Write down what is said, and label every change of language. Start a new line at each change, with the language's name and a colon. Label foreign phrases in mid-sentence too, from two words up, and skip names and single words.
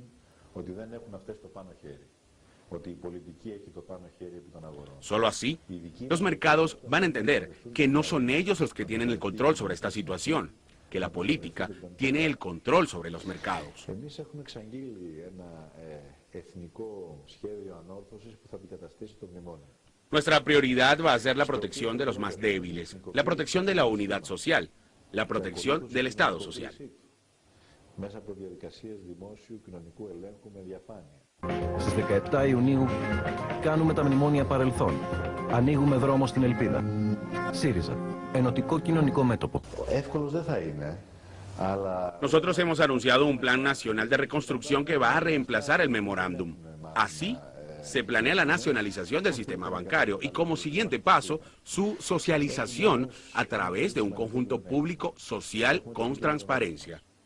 Spanish: Solo así, los mercados van a entender que no son ellos los que tienen el control sobre esta situación, que la política tiene el control sobre los mercados. Nuestra prioridad va a ser la protección de los más débiles, la protección de la unidad social, la protección del Estado social.
Greek: Στις 17 Ιουνίου κάνουμε τα μνημόνια παρελθόν. Ανοίγουμε δρόμο στην ελπίδα. ΣΥΡΙΖΑ. Ενωτικό κοινωνικό μέτωπο. Εύκολος δεν θα είναι.
Spanish: Nosotros hemos anunciado un plan nacional de reconstrucción que va a reemplazar el memorándum. Así, se planea la nacionalización del sistema bancario y como siguiente paso, su socialización a través de un conjunto público social con transparencia.